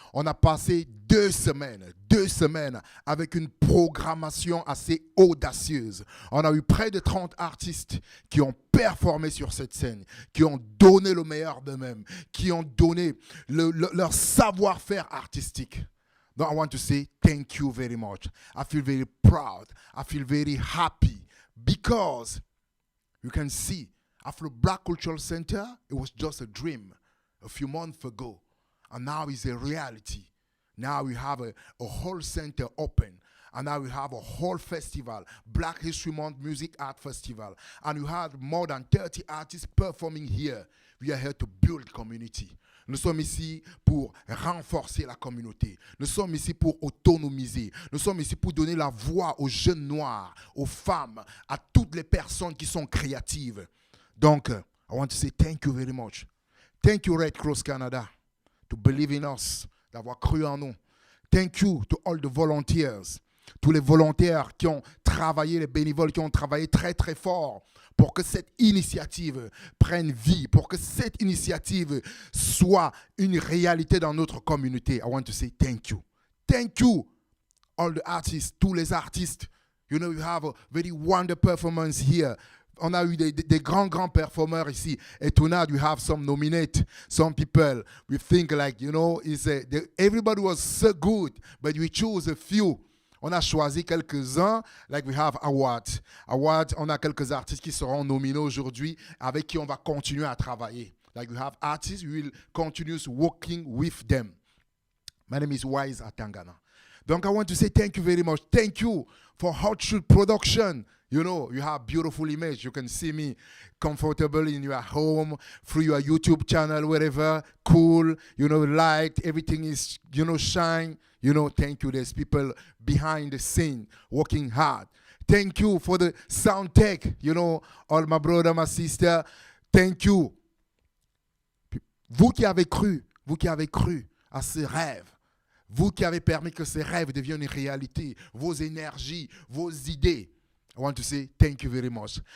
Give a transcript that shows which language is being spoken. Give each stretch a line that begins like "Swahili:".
French: On a passé 2 semaines avec une programmation assez audacieuse. On a eu près de 30 artistes qui ont performé sur cette scène, qui ont donné le meilleur d'eux-mêmes, qui ont donné leur savoir-faire artistique.
English: Donc, I want to say thank you very much. I feel very proud. I feel very happy because you can see Afro Black Cultural Center, it was just a dream a few months ago. And now it's a reality. Now we have a whole center open. And now we have a whole festival, Black History Month Music Art Festival. And we had more than 30 artists performing here. We are here to build community.
French: Nous sommes ici pour renforcer la communauté. Nous sommes ici pour autonomiser. Nous sommes ici pour donner la voix aux jeunes noirs, aux femmes, à toutes les personnes qui sont créatives.
English: Donc, I want to say thank you very much. Thank you, Red Cross Canada, to believe in us,
French: d'avoir cru en nous.
English: Thank you to all the volunteers,
French: tous les volontaires qui ont travaillé, les bénévoles qui ont travaillé très très fort pour que cette initiative prenne vie, pour que cette initiative soit une réalité dans notre communauté.
English: I want to say thank you. Thank you, all the artists,
French: tous les artistes.
English: You know, you have a very wonderful performance here.
French: On a eu des grands performeurs ici.
English: Et tonight we have some nominate, some people. We think like, you know, everybody was so good, but we choose a few.
French: On a choisi quelques-uns,
English: like we have awards.
French: Awards, on a quelques artistes qui seront nominés aujourd'hui, avec qui on va continuer à travailler.
English: Like we have artists, we will continue working with them. My name is Wise Atangana. Donc I want to say thank you very much. Thank you for Hot Shoot Production. You know, you have beautiful image. You can see me comfortable in your home, through your YouTube channel, wherever. Cool, you know, light, everything is, you know, shine. You know, thank you. There's people behind the scene working hard. Thank you for the sound tech. You know, all my brother, my sister. Thank you.
French: Vous qui avez cru à ce rêve, vous qui avez permis que ces rêves deviennent une réalité, vos énergies, vos idées,
English: I want to say thank you very much.